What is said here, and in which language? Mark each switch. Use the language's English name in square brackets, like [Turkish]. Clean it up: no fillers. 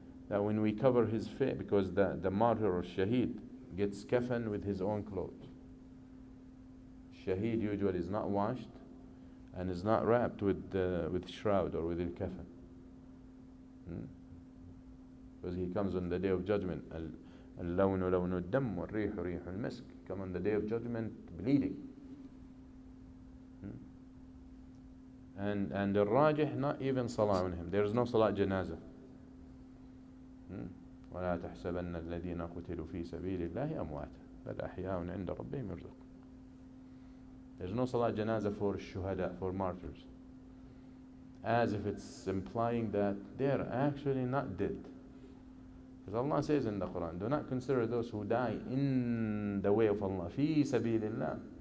[English] That when we cover his face, because the martyr or shaheed gets kafan with his own clothes. Shaheed usually is not washed and is not wrapped with shroud or with the kafan. Because he comes on the day of judgment. [Arabic] اللون لون الدم والريح ريح المسك. [English] Come on the day of judgment bleeding. And the rajih, not even salah on him. There is no salah janazah. [Arabic] ولا تحسبن الذين قتلوا في سبيل الله أمواتا بل أحياء عند ربهم يرزقون. [English] There's no salah janazah for shuhada, for martyrs, as if it's implying that they're actually not dead. Because Allah says in the Quran, do not consider those who die in the way of Allah, fi sabilillah.